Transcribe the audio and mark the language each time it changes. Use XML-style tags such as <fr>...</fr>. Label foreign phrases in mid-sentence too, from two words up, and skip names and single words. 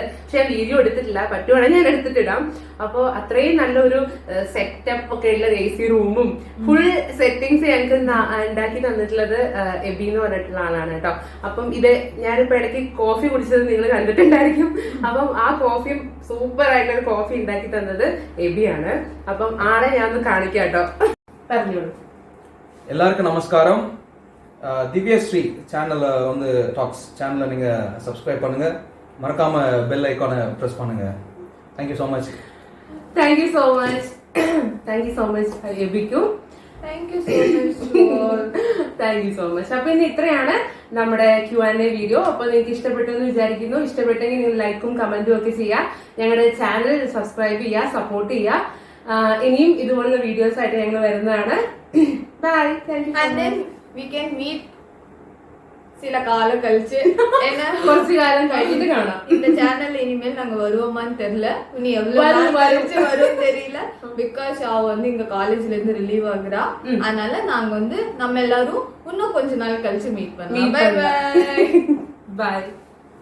<ml>പക്ഷെ ഞാൻ വീഡിയോ എടുത്തിട്ടില്ല, പറ്റുവാണെങ്കിൽ ഞാൻ എടുത്തിട്ടിടാം. അപ്പൊ അത്രയും നല്ലൊരു സെറ്റപ്പ് ഒക്കെ ഉള്ള AC റൂമും</ml> <en>full settings</en> <ml>ഞങ്ങൾക്ക് ഉണ്ടാക്കി തന്നിട്ടുള്ളത് എബി എന്ന് പറഞ്ഞിട്ടുള്ള ആളാണ് കേട്ടോ. അപ്പം ഇത് ഞാനിപ്പോ ഇടയ്ക്ക് കോഫി കുടിച്ചത് നിങ്ങൾ കണ്ടിട്ടുണ്ടായിരിക്കും. അപ്പം ആ കോഫിയും സൂപ്പർ ആയിട്ടുള്ള കോഫി ഉണ്ടാക്കി തന്നത് എബിയാണ്. അപ്പം ആളെ ഞാൻ ഒന്ന് കാണിക്കാം കേട്ടോ. പറഞ്ഞോളൂ.</ml> <ta>எல்லாருக்கும் நமஸ்காரம். திவ்யஸ்ரீ சேனல் வந்து டாக்ஸ் சேனலை நீங்க சப்ஸ்கிரைப் பண்ணுங்க, மறக்காம</ta> <en>bell icon</en> <ta>பிரஸ் பண்ணுங்க.</ta> <en>thank you so much. thank you so much. thank you so much എബിക്കും. thank you so much. thank you so much.</en> <ml>അപ്പൊ ഇന്ന് ഇത്രയാണ് നമ്മുടെ Q&A വീഡിയോ. അപ്പൊ നിങ്ങൾക്ക് ഇഷ്ടപ്പെട്ടു എന്ന് വിചാരിക്കുന്നു. ഇഷ്ടപ്പെട്ടെങ്കിൽ നിങ്ങൾ ലൈക്കും കമന്റും ഒക്കെ ചെയ്യുക. ഞങ്ങളുടെ ചാനൽ സബ്സ്ക്രൈബ് ചെയ്യുക, സപ്പോർട്ട് ചെയ്യുക. ഇനിയും ഇതുപോലുള്ള വീഡിയോസ് ആയിട്ട് ഞങ്ങൾ വരുന്നതാണ്.</ml> <en>bye. thank you. And then we can meet</en> <ta>சில காலம் கழிச்சு. ஏன்னா</ta> <ml>കുറച്ചു കാലം കഴിഞ്ഞിട്ട് കാണാം.</ml> <ta>இந்த சேனல்ல இனிமேல் நாங்க வருவோமான்னு தெரியல, இனி எவ்வளவு வரும் தெரியல. பிகாஸ் அவ வந்து இங்க காலேஜ்ல இருந்து ரிலீவ் ஆகுறா. அதனால நாங்க வந்து நம்ம எல்லாரும் இன்னும் கொஞ்ச நாள் கழிச்சு மீட் பண்ணலாம்.</ta> <en>bye bye. பை.</en>